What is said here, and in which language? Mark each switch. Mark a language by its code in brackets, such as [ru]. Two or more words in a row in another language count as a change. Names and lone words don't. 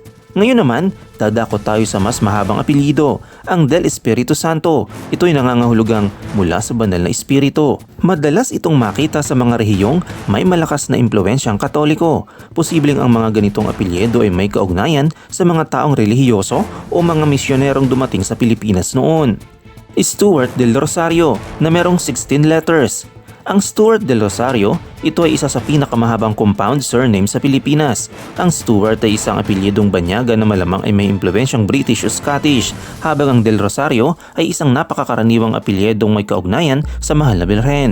[tl] Ngayon naman, dadako tayo sa mas mahabang apelyido, ang Del Espiritu Santo. Ito ay nangangahulugang mula sa banal na espiritu. Madalas itong makita sa mga rehiyong may malakas na impluwensyang Katoliko. Posibleng ang mga ganitong apelyido ay may kaugnayan sa mga taong relihiyoso o mga misyonerong dumating sa Pilipinas noon. Stuart del Rosario na merong 16 letters. Ang Stuart del Rosario, ito ay isa sa pinakamahabang [en] compound surname [tl] sa Pilipinas. Ang Stuart ay isang apelyidong banyaga na malamang ay may impluwensyang British o Scottish, habang ang del Rosario ay isang napakakaraniwang apelyidong may kaugnayan sa Mahal na Birhen.